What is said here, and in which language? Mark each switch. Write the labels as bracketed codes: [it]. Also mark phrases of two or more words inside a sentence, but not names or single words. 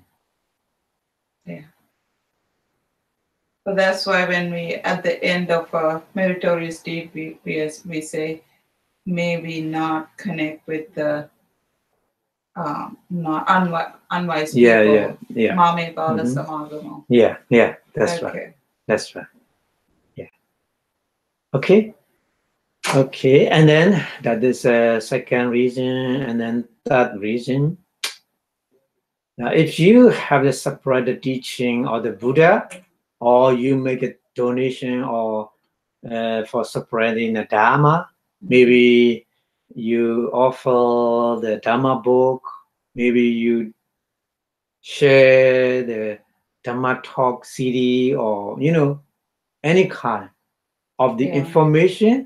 [en] Yeah. So that's why when we, at the end of a meritorious deed, we say, may we not connect with the not unwise people. Yeah. [pi] Mame bala samagamo. [en] Yeah, that's right. That's right. Yeah. Okay. And then that is a second reason, and then third reason. Now, if you have the separated teaching of the Buddha, or you make a donation or for spreading the Dharma, maybe you offer the Dharma book, maybe you share the Dharma talk CD, or any kind of the information.